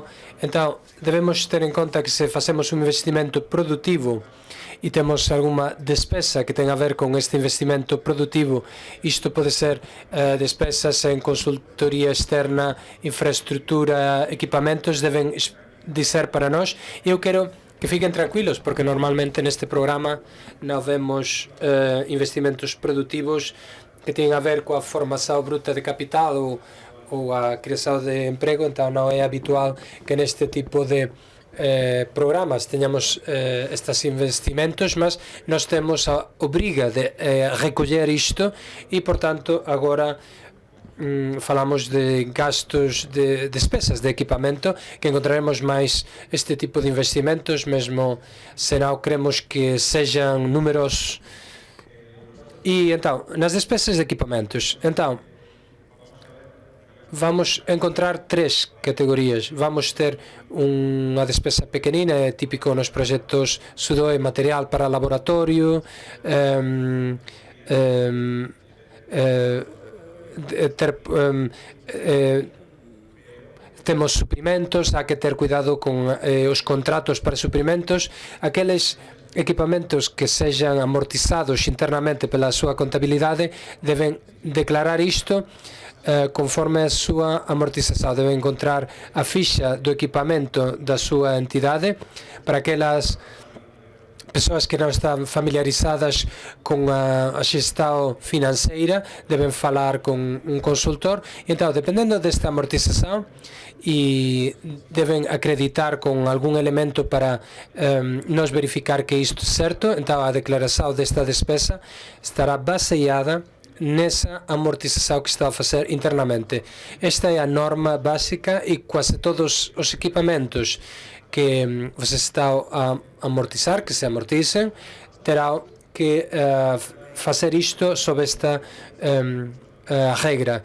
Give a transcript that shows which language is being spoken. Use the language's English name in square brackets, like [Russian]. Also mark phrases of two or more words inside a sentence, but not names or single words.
[Portuguese] Então, devemos ter em conta que se fazemos um investimento produtivo e temos alguma despesa que tem a ver com este investimento produtivo, isto pode ser despesas em consultoria externa, infraestrutura, equipamentos, devem dizer para nós. E eu quero que fiquem tranquilos, porque normalmente neste programa não vemos investimentos produtivos que têm a ver com a formação bruta de capital ou a criação de emprego, então não é habitual que neste tipo de programas teñamos estes investimentos, mas nós temos [Galician] a obriga de recoller isto [Portuguese] e, portanto, agora falamos de gastos de despesas de equipamento, que encontraremos máis este tipo de investimentos, mesmo se non queremos que sejam números. E, então, nas despesas de equipamentos, então, vamos encontrar três categorias. Vamos ter uma despesa pequenina, é típico nos projetos SUDOE, material para laboratório, temos suprimentos, há que ter cuidado con os contratos para suprimentos. [Galician] Aqueles equipamentos que sejam amortizados internamente pela súa contabilidade deben declarar isto conforme a súa amortização. Deve encontrar a ficha do equipamento da súa entidade. Para aquelas pessoas que non están familiarizadas con a xestão financeira, deben falar con un consultor. [Portuguese] Então, dependendo desta amortização, e deben acreditar con algún elemento para nos verificar que isto é certo, então a declaração desta despesa estará baseada nessa amortização que está a fazer internamente. Esta é a norma básica e quase todos os equipamentos que você está a amortizar, que se amortizem, terão que fazer isto sob esta regra.